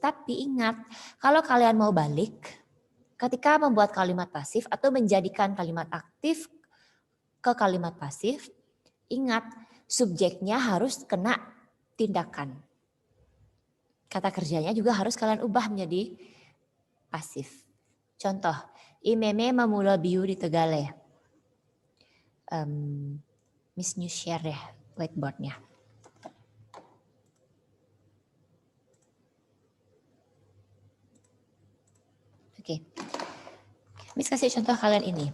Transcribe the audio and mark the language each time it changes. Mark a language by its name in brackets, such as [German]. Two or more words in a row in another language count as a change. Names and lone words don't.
[Indonesian] Tapi ingat, kalau kalian mau balik, ketika membuat kalimat pasif atau menjadikan kalimat aktif ke kalimat pasif, ingat subjeknya harus kena tindakan. Kata kerjanya juga harus kalian ubah menjadi pasif. Contoh, [Balinese] imeme mamula biu di Tegale. [Indonesian] Miss New share ya whiteboardnya. Oke. Miss kasih contoh kalian ini.